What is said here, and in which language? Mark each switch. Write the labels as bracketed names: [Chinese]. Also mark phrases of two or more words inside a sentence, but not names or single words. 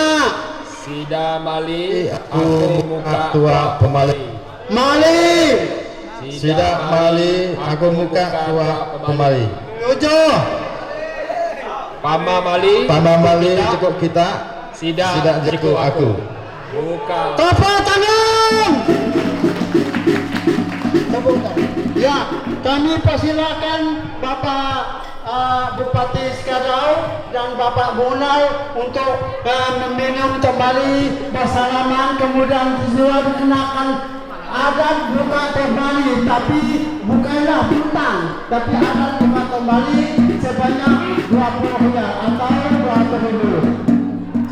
[Iban] Sida Mali, Aku muka tua pemali. Mali. Sida Mali, aku muka tua pemali. Tujuh. Pama Mali, cukup kita. Sida cukup aku. Buka. [Indonesian] Tepuk tangan. Ya, kami persilakan Bapak Bupati Skadau dan Bapak Bunai untuk meminum kembali bersalaman, kemudian sudah dikenakan adat buka kembali, tapi bukanlah hutang, tapi adat buka kembali sebanyak 20 riyal atau 200.000.